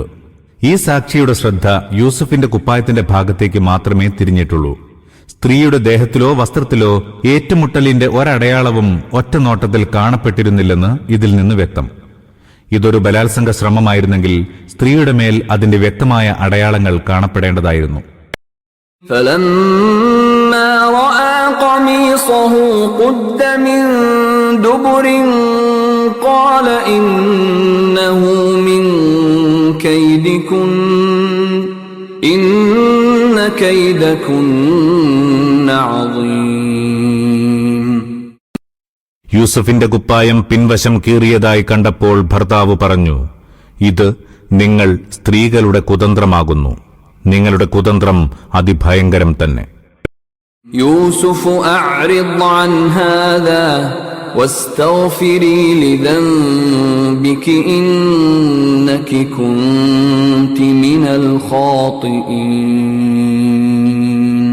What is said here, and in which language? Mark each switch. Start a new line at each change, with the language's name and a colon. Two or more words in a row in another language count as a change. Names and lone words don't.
Malayalam: ഈ സാക്ഷിയുടെ ശ്രദ്ധ യൂസുഫിന്റെ കുപ്പായത്തിന്റെ ഭാഗത്തേക്ക് മാത്രമേ തിരിഞ്ഞിട്ടുള്ളൂ. സ്ത്രീയുടെ ദേഹത്തിലോ വസ്ത്രത്തിലോ ഏറ്റുമുട്ടലിന്റെ ഒരടയാളവും ഒറ്റ നോട്ടത്തിൽ കാണപ്പെട്ടിരുന്നില്ലെന്ന് ഇതിൽ നിന്ന് വ്യക്തം. ഇതൊരു ബലാത്സംഗ ശ്രമമായിരുന്നെങ്കിൽ സ്ത്രീയുടെ മേൽ അതിന്റെ വ്യക്തമായ അടയാളങ്ങൾ കാണപ്പെടേണ്ടതായിരുന്നു.
Arabic: فَلَمَّا رَأَى قَمِيصَهُ قُدَّ مِن دُبُرٍ قَالَ إِنَّهُ مِن كَيْدِكُنَّ إِنَّ كَيْدَكُنَّ عَظِيمٌ.
Malayalam: യൂസഫിന്റെ കുപ്പായം പിൻവശം കീറിയതായി കണ്ടപ്പോൾ ഭർത്താവ് പറഞ്ഞു, ഇത് നിങ്ങൾ സ്ത്രീകളുടെ കുതന്ത്രമാകുന്നു. നിങ്ങളുടെ കുതന്ത്രം അതിഭയങ്കരം തന്നെ.
Arabic: يوسف أعرض عن هذا واستغفري لذنبك إنك كنت من الخاطئين.